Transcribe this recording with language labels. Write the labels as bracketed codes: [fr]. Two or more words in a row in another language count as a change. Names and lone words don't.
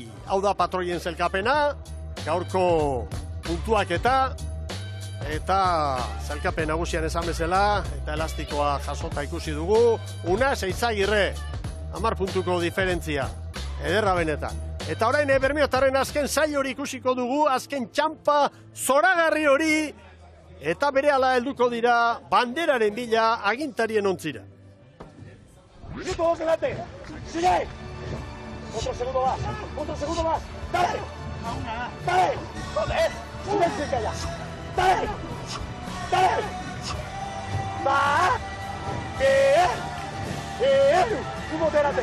[eu] Hau da patroien zelkapena, gaurko puntuak eta zelkapen nagusian esan bezala, eta elastikoa jasota ikusi dugu, Unas Eizagirre, 10 puntuko diferentzia, ederra benetan. Eta orain Bermeotarren azken sail hori ikusiko dugu, azken txampa zoragarri hori, eta berehala helduko dira banderaren bila agintarien ontzira. [es] Minuto 2 delante, sigue. Otro segundo más, dale. Joder, silencio y calla. Dale. Va. Bien. Uno delante.